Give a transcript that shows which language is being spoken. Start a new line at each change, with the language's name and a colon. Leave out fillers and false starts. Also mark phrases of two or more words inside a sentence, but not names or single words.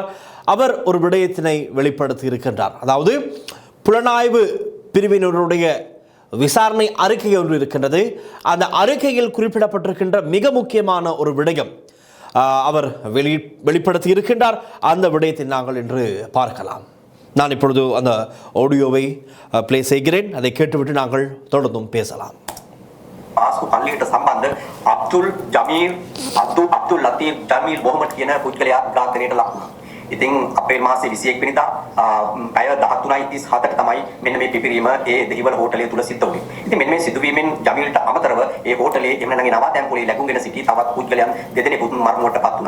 Tamil: அவர் ஒரு விடயத்தினை வெளிப்படுத்தி இருக்கின்றார். அதாவது புலனாய்வு பிரிவினருடைய விசாரணை அறிக்கை ஒன்று இருக்கின்றது. அந்த அறிக்கையில் குறிப்பிடப்பட்டிருக்கின்ற மிக முக்கியமான ஒரு விடயம் அவர் வெளிப்படுத்தி இருக்கின்றார். அந்த விடயத்தை நாங்கள் இன்று பார்க்கலாம். நான் இப்பொழுது அந்த
English: audioவை play
Tamil: செய்கிறேன். அதை கேட்டுவிட்டு நாங்கள் தொடர்ந்தும் பேசலாம்.
Sinhala: පාස්කු පල්ලියට සම්බන්ධ අබ්දුල් ජමීල් අබ්දුල් ලතීෆ් ජමීල් මොහමඩ් කියන පුද්ගලයා ඝාතනයට ලක් වුණා. ඉතින් අප්‍රේල් මාසේ 21 වෙනිදා පැය 13:37ට තමයි මෙන්න මේ පිපිරීම ඒ දෙහිවල හෝටලය තුල සිද්ධ වුණේ. ඉතින් මෙන්න මේ සිදුවීමෙන් ජමීල්ට අමතරව ඒ හෝටලයේ එමෙ නැගේ නවාතැන් පොලේ ලැබුම්ගෙන සිටි තවත් පුද්ගලයන් දෙදෙනෙකුත් මරණයටපත් වුණා.